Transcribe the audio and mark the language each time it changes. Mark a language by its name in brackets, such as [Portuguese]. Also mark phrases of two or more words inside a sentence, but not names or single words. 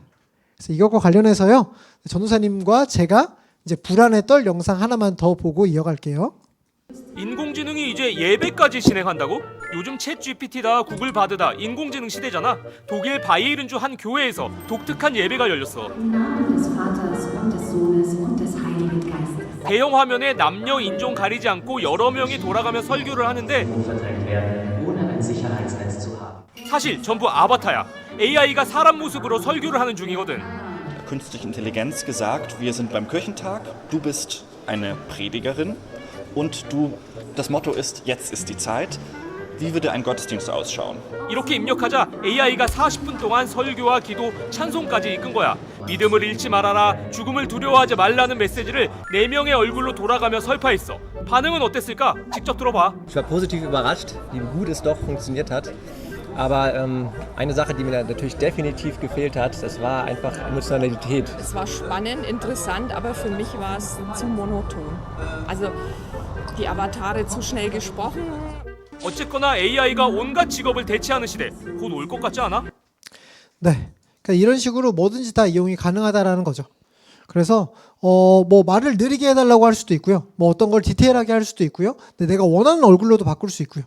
[Korean] 그래서 이것과 관련해서요, 전도사님과 제가 이제 불안에 떨 영상 하나만 더 보고 이어갈게요. 인공지능이 이제 예배까지 진행한다고? 요즘 챗 GPT다 구글 바드다 인공지능 시대잖아. 독일 바이에른주 한 교회에서 독특한 예배가 열렸어. [German] Im Namen des Vaters und des Sohnes und des Heiligen Geistes. [Korean] 대형 화면에 남녀 인종 가리지 않고 여러 명이 돌아가며 설교를 하는데 [German] verteilt werden, ohne ein Sicherheitsnetz zu haben. [Korean] 사실 전부 아바타야. AI가 사람 모습으로 설교를 하는 중이거든. [German] Künstliche Intelligenz gesagt, wir sind beim Kirchentag, du bist eine Predigerin und das Motto ist, jetzt ist die Zeit. Wie würde ein Gottesdienst ausschauen? [Korean] 이렇게 입력하자 AI가 40분 동안 설교와 기도, 찬송까지 이끈 거야. 믿음을 잃지 말아라, 죽음을 두려워하지 말라는 메시지를 4명의 얼굴로 돌아가며 설파했어. 반응은 어땠을까? 직접 들어봐. [German] Ich war positiv überrascht, wie gut es doch funktioniert hat. Aber eine Sache, die mir natürlich definitiv gefehlt hat, das war einfach Emotionalität. Es war spannend, interessant, aber für mich war es zu monoton. Also die Avatare zu schnell gesprochen. [Korean] 어쨌거나 AI가 온갖 직업을 대체하는 시대 곧 올 것 같지 않아? 네, 그러니까 이런 식으로 뭐든지 다 이용이 가능하다라는 거죠. 그래서 뭐 말을 느리게 해달라고 할 수도 있고요. 뭐 어떤 걸 디테일하게 할 수도 있고요. 근데 내가 원하는 얼굴로도 바꿀 수 있고요.